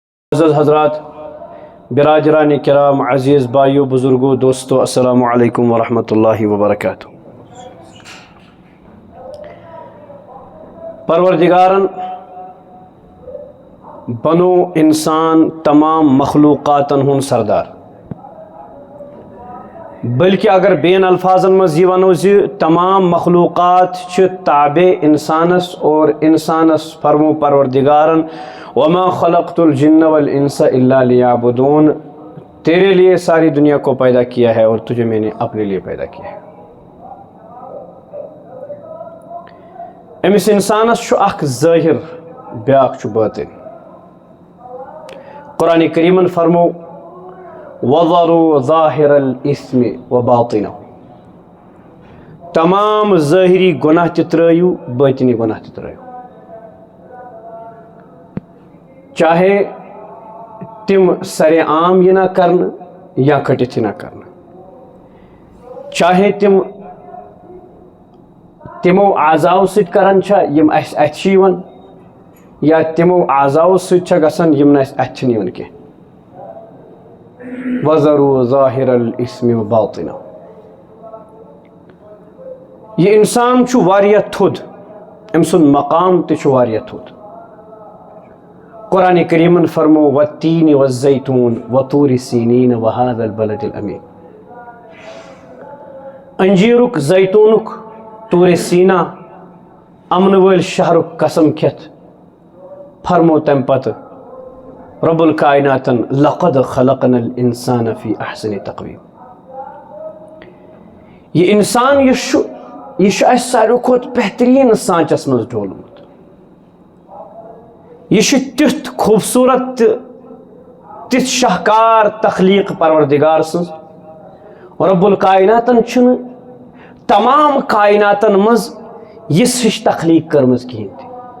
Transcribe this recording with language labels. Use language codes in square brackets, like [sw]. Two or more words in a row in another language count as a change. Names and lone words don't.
[ur] معزز حضرات، برادران کرام، عزیز بھائیو، بزرگوں، دوستو، [ar] السلام علیکم ورحمۃ اللہ وبرکاتہ۔ [ks] پروردگارن بنو انسان تمام مخلوقاتن ہن سردار، بلکہ اگر بین الفاظن مز یہ ونو زی تمام مخلوقات چھ تابع انسانس اور انسانس فرمو پروردگارن [ar] وما خلقت الجن والانس الا لیعبدون، [ur] تیرے لیے ساری دنیا کو پیدا کیا ہے اور تجھے میں نے اپنے لیے پیدا کیا ہے۔ [ks] امس انسانس چھُ اخ ظاہر، بیاکھ چھُ باطن۔ قرآن کریمن فرمو [ar] وَذَرُوا ظَاهِرَ الْإِثْمِ وَبَاطِنَهُ، [ks] تمام ظاہری گناہ تہ ترٲیو، باطنی گناہ تہ ترٲیو، چاہے تم سر عام یہ نہ کرن یا کٹت نہ کرن، چاہے تمو اعضاؤ سۭتۍ کرن چھا یم اس اتھ چھ یوان، یا تمو اعضاؤ سۭتۍ چھا گژھان یم نہ اتھ چھنہٕ یوان کینٛہہ۔ [ar] وَذَرُوا ظَاهِرَ الْإِثْمِ وَبَاطِنَهُ، [ks] یہ انسان چھُ واریاہ تھوٚد، أمۍ سُنٛد مقام تہِ چھُ واریاہ تھوٚد۔ قرآن کریمن فرمو [ar] وَالتِّينِ وَالزَّيْتُونِ وَطُورِ سِينِينَ وَهَذَا الْبَلَدِ الْأَمِينِ، [ks] انجیرک، زیتونک، طور سینا، امن وٲلۍ شہرک قسم کھٮ۪تھ فرمو تمہِ پتہٕ رب الکائناتن [ar] لقد خلقنا الانسان فی احسن تقویم، [ks] یہ انسان یہ اس ساروی کھۄتہٕ بہترین سانچس منٛز ڈولمُت، یہ تیُتھ خوبصورت تِژھ شاہکار تخلیق پروردگار سٕنٛز۔ رب الکائناتن چھُنہٕ تمام کائناتن منٛز یِژھ ہِش تخلیق کٔرمٕژ کِہیٖنۍ تہِ۔